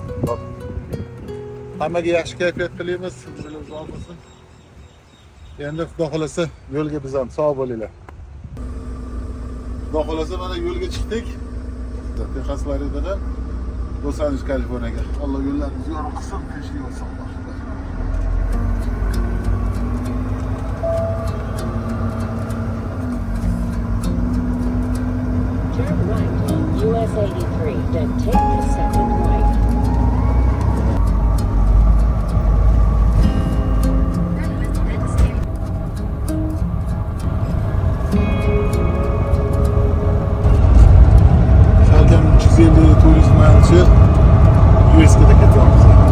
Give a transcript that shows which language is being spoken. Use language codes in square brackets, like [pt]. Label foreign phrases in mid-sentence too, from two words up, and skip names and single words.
[uz] Hammaga yaxshi kayfiyat tilaymiz, umringiz uzoq bo'lsin. Endi xudo xolasa yo'lga biz ham sog' bo'linglar. Xudo xolasa mana yo'lga chiqdik. Texas Floridadan Los Angeles, Kaliforniyaga. Alloh yo'llarimizni yorug' qilsin, tinchlik bo'lsin. [en] US 83, then take the second right. [uz] Salkam 350 turist maylchi US'ga ketamiz.